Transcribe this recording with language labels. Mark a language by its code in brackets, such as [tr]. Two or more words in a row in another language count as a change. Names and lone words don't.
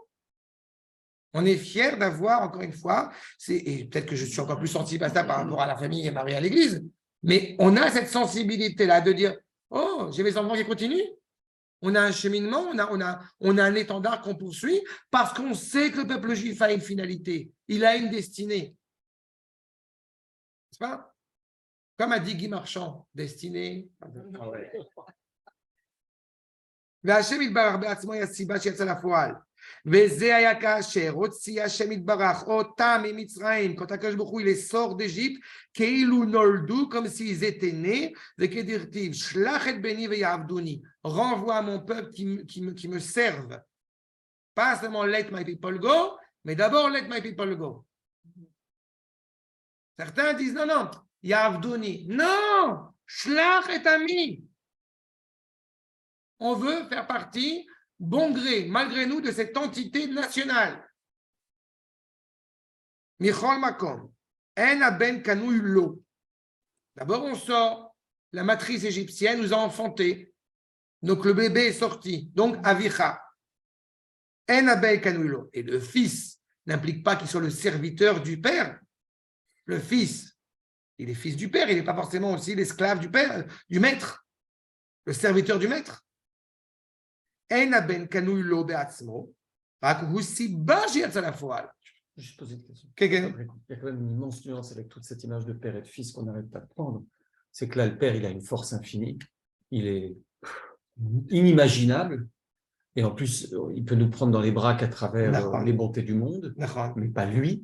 [fr] On est fiers d'avoir, encore une fois, et peut-être que je suis encore plus sensible à ça par rapport à la famille et mariée à l'église, mais on a cette sensibilité-là de dire, oh, j'ai mes enfants qui continuent. On a un cheminement, on a un étendard qu'on poursuit parce qu'on sait que le peuple juif a une finalité, il a une destinée. N'est-ce pas? Comme a dit Guy Marchand, destinée. [he] והשם יתברך בעצמו היא הסיבה שיצא לפועל. וזה היה כאשר הוציא השם יתברך אותם ממצרים, quand הקדוש ברוך הוא [fr] les sort d'Égypte, [he] כאילו נולדו, [fr] comme s'ils étaient nés, [he] וכדרתיו, שלח את בני ויעבדוני, [fr] renvoie à mon peuple qui me serve. Pas seulement [en] let my people go, [fr] mais d'abord [en] let my people go. [fr] Certains disent non, [he] יעבדוני. Non, שלח את עמי. [fr] On veut faire partie, bon gré, malgré nous, de cette entité nationale. [he] מכל מקום, אין הבן קנוי לו. [fr] D'abord, on sort. La matrice égyptienne nous a enfantés. Donc, le bébé est sorti. Donc, Avicha. [he] אין הבן קנוי לו. [fr] Et le fils n'implique pas qu'il soit le serviteur du père. Le fils, il est fils du père. Il n'est pas forcément aussi l'esclave du père, du maître. Le serviteur du maître. [he] אין הבן קנוי לו בעצמו, רק הוא סיבה שיצא לפועל. [fr] Je pose une question. [he] כן. [fr] Il y a quand même une immense nuance avec toute cette image de père et de fils qu'on n'arrête pas de prendre. C'est que là, le père, il a une force infinie, il est inimaginable, et en plus, il peut nous prendre dans les bras qu'à travers les bontés du monde, mais pas lui.